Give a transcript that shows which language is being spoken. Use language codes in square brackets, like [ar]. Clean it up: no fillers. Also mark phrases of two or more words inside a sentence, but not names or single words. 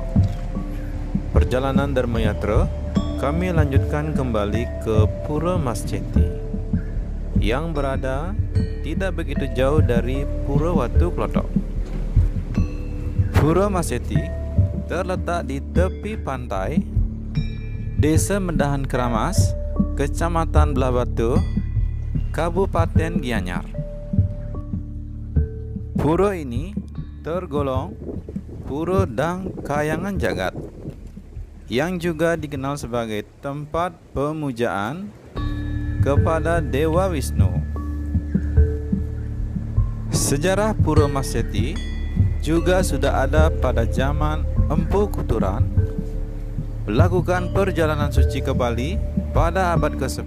[id] Perjalanan Dharma Yatra kami lanjutkan kembali ke Pura Mas Ceti yang berada tidak begitu jauh dari Pura Watu Klotok. Pura Maseti terletak di tepi pantai Desa Mendahan Keramas, Kecamatan Belah Batu, Kabupaten Gianyar. Pura ini tergolong Pura Dang Kayangan Jagat, yang juga dikenal sebagai tempat pemujaan kepada Dewa Wisnu. Sejarah Pura Maseti juga sudah ada pada zaman Empu Kuturan melakukan perjalanan suci ke Bali pada abad ke-10.